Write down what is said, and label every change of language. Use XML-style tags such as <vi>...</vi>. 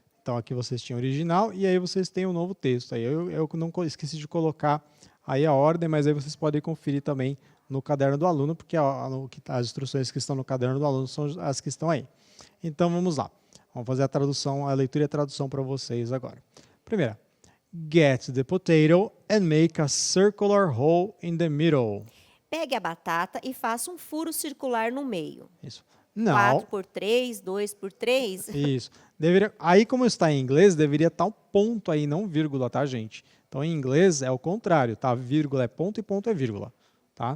<pt>Então, aqui vocês tinham original e aí vocês têm um novo texto. Aí eu não esqueci de colocar aí a ordem, mas aí vocês podem conferir também no caderno do aluno, porque as instruções que estão no caderno do aluno são as que estão aí. Então, vamos lá. Vamos fazer a tradução, a leitura e a tradução para vocês agora. Primeira.</pt> <en>Get the potato and make a circular hole in the middle.</en> <pt>Pegue a batata e faça um furo circular no meio. Isso. Não. 4 por 3, 2 por 3. Isso. Aí, como está em inglês, deveria estar um ponto aí, não vírgula, tá, gente? Então, em inglês é o contrário, tá? Vírgula é ponto e ponto é vírgula, tá?</pt>